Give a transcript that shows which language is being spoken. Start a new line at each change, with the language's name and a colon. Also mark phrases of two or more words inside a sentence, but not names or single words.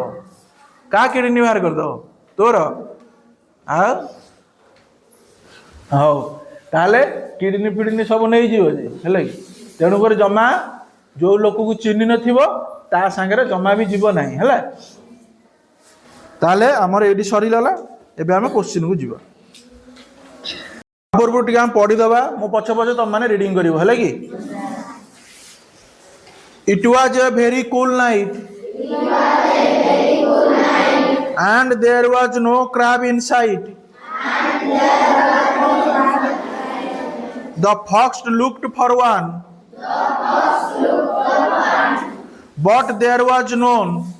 Odia: କାହା କିଡନୀ ବାହାର କରିଦେବ ତୋର ଆଉ ହଉ ତାହେଲେ କିଡନୀ ଫିଡନୀ ସବୁ ନେଇଯିବ ଯେ ହେଲା କି ତେଣୁକରି ଜମା ଯେଉଁ ଲୋକକୁ ଚିହ୍ନି ନଥିବ ତା ସାଙ୍ଗରେ ଜମା ବି ଯିବ ନାହିଁ ହେଲା। ତାହେଲେ ଆମର ଏଇଠି ସରିଗଲା ଏବେ ଆମେ କୋଶ୍ଚିନ୍କୁ ଯିବା ପୂର୍ବରୁ ଟିକେ ଆମେ ପଢ଼ିଦେବା ମୋ ପଛେ ପଛେ ତମମାନେ ରିଡ଼ିଂ କରିବ ହେଲା କି।
English: It was a very cool night and there was no crab in sight. The fox looked for one, but there was none.